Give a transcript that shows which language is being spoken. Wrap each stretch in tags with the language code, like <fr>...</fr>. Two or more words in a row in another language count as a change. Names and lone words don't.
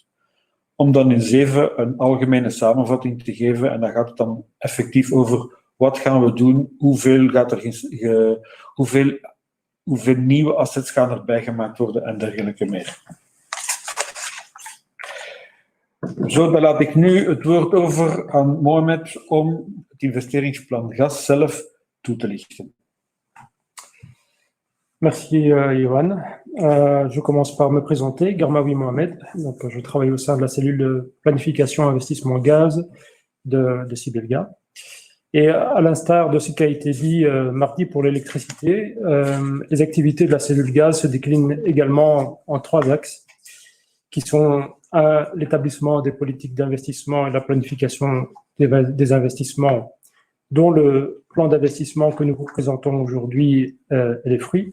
<nl>Om dan in 7 een algemene samenvatting te geven en dan gaat het dan effectief over wat gaan we doen, hoeveel nieuwe assets gaan erbij gemaakt worden en dergelijke meer. Zo, dan laat ik nu het woord over aan Mohamed om het investeringsplan gas zelf toe te lichten.</nl> <fr>Merci Johan. Je commence par me présenter, Garmaoui Mohamed. Donc, je travaille au sein de la cellule de planification investissement gaz de Cibelga. Et à l'instar de ce qui a été dit mardi pour l'électricité, les activités de la cellule gaz se déclinent également en 3 axes qui sont l'établissement des politiques d'investissement et la planification des investissements, dont le plan d'investissement que nous vous présentons aujourd'hui est les fruits.</fr>